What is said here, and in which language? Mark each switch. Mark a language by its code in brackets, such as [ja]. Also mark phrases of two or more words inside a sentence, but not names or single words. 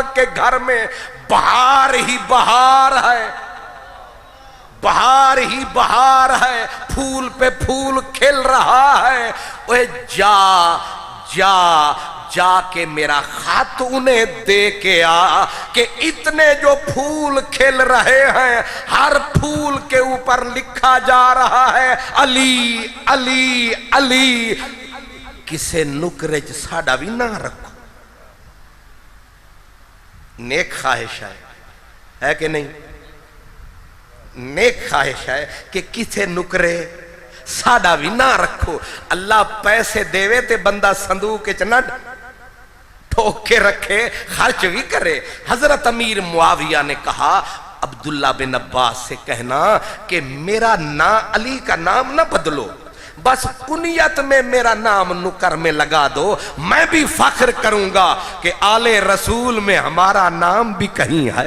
[ur] کے گھر میں بہار ہی بہار ہے، بہار ہی بہار ہے، پھول پہ پھول کھل رہا ہے، اوے جا جا جا کے میرا خط انہیں دے کے آ کہ اتنے جو پھول کھل رہے ہیں ہر پھول کے اوپر لکھا جا رہا ہے علی علی علی۔ [pa] کسے نکرے ساڑا بھی نہ رکھو، نیک خواہش ہے کہ نہیں؟ نیک خواہش ہے کہ کسے نکرے ساڑا بھی نہ رکھو۔ اللہ پیسے دیوے تے بندہ صندوق چ نہ ٹھوک کے رکھے، خرچ بھی کرے۔ [ur] حضرت امیر معاویہ نے کہا عبداللہ بن عباس سے کہنا کہ میرا علی کا نام نہ بدلو، بس کنیت میں میرا نام نکر میں لگا دو، میں بھی فخر کروں گا کہ آل رسول میں ہمارا نام بھی کہیں ہے۔